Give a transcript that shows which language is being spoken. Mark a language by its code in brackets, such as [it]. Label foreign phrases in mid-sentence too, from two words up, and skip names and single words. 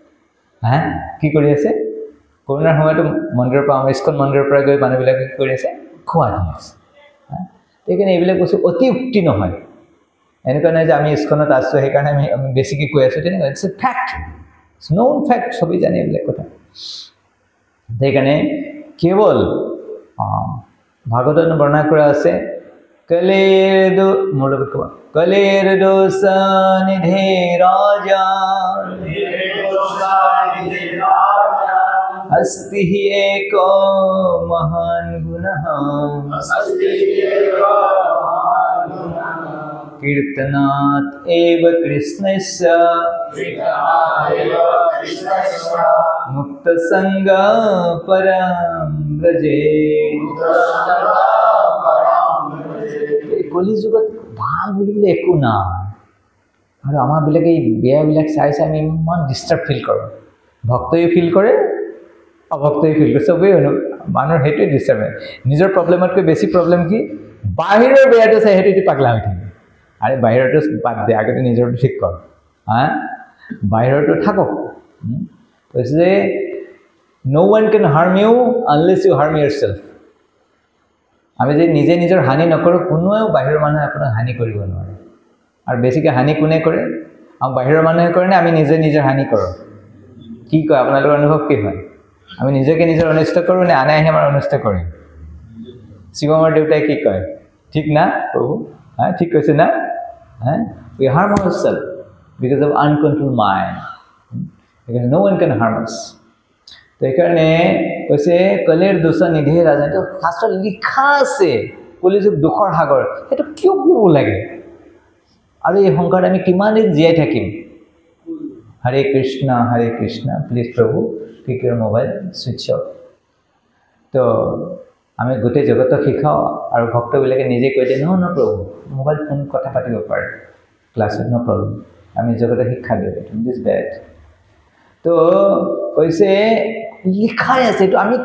[as] কি কৰি আছে কৰোণাৰ সময়তো মন্দিৰৰ পৰা ইস্কন মন্দিৰৰ পৰা গৈ মানুহবিলাকে কি কৰি আছে খোৱা দি আছে সেইকাৰণে এইবিলাক বস্তু অতিউক্তি নহয় এনেকুৱা নহয় যে আমি ইস্কনত আছোঁ সেইকাৰণে আমি বেছিকৈ কৈ আছোঁ তেনেকুৱা [en] it's a fact it's known fact [as] সবেই জানে এইবিলাক কথা সেইকাৰণে কেৱল ভাগৱতত বৰ্ণনা কৰা আছে [sa] कलेर दोष निधे राजा अस्ति हि एको महान गुणः कीर्तनात् एव कृष्णस्य मुक्त संग परम ब्रजे [as] কলি যুগত ভাল বুলিবলৈ একো নাই আৰু আমাৰ বিলাকে এই বেয়াবিলাক চাই চাই আমি ইমান [en] disturb feel [as] কৰোঁ ভক্তই ফিল কৰে অভক্তই ফিল কৰে চবেই মানুহৰ সেইটোৱে ডিষ্টাৰ্ব হয় নিজৰ প্ৰব্লেমতকৈ বেছি প্ৰব্লেম কি বাহিৰৰ বেয়াটো চাই সেইটো পাগলা হৈ থাকে আৰে বাহিৰটো বাদ দে আগতে নিজৰটো ঠিক কৰ বাহিৰটো থাকক কৈছে যে [en] no one can harm you unless you harm yourself [as] আমি যে নিজে নিজৰ হানি নকৰো কোনোৱেও বাহিৰৰ মানুহে আপোনাক হানি কৰিব নোৱাৰে আৰু বেছিকৈ হানি কোনে কৰে আমি বাহিৰৰ মানুহে কৰে নে আমি নিজে নিজৰ হানি কৰোঁ কি কয় আপোনালোকৰ অনুভৱ কি হয় আমি নিজকে নিজৰ অনিষ্ট কৰোঁ নে আনে আহি আমাৰ অনিষ্ট কৰে শিৱমৰ দেউতাই কি কয় ঠিক না প্ৰভু ঠিক কৈছে না [en] we harm ourselves because of uncontrolled mind because no one can harm us [as] সেইকাৰণে কৈছে [sa] कलेर दोष निधे राजा [as] এইটো শাস্ত্ৰত লিখা আছে কলিযুগ দুখৰ সাগৰ সেইটো কিয় ক'ব লাগে আৰু এই সংসাৰত আমি কিমান দিন জীয়াই থাকিম হৰে কৃষ্ণ প্লিজ প্ৰভু [en] pick your mobile switch off [as] তো আমি গোটেই জগতক শিকাওঁ আৰু ভক্তবিলাকে নিজে কৈ দিয়ে ন প্ৰভু [en] mobile phone [as] কথা পাতিব পাৰে ক্লাছত [en] no problem [as] আমি জগতক শিক্ষা দিওঁ [en] this bad [as] তো কৈছে লিখাই আছে এইটো আমি